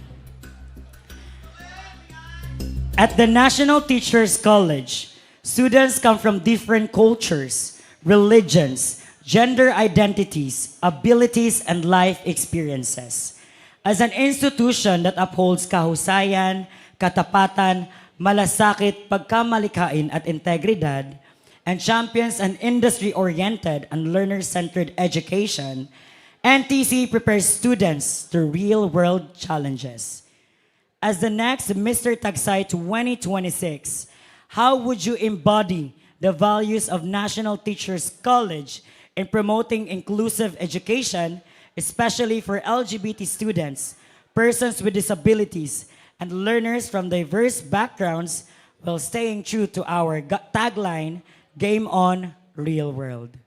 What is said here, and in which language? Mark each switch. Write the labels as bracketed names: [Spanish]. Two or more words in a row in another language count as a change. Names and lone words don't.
[English] At the National Teachers College, students come from different cultures, religions, gender identities, abilities, and life experiences. As an institution that upholds [Filipino] kahusayan, katapatan, malasakit, pagkamalikhain, at integridad, [English] and champions an industry-oriented and learner-centered education, NTC prepares students to real-world challenges. As the next Mr. Tagsay 2026, how would you embody the values of National Teachers College in promoting inclusive education, especially for LGBT students, persons with disabilities, and learners from diverse backgrounds, while staying true to our tagline, Game On, Real World?